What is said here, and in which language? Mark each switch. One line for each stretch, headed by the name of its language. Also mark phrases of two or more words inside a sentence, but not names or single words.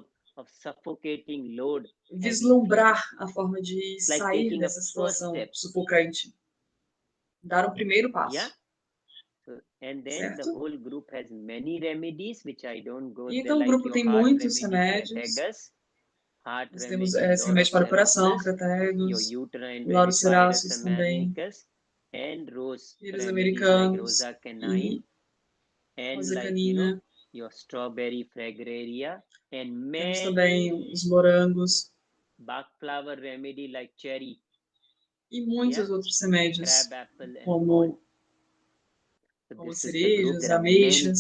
Portuguese: Vislumbrar a forma de sair dessa situação sufocante. Dar um primeiro passo. Certo? E então o grupo tem muitos remédios. Nós temos esse remédio para o coração, crategos, lauros ceráceos também, lírios americanos e rosa canina. Temos também os morangos e muitos outros remédios, como cerejas, ameixas.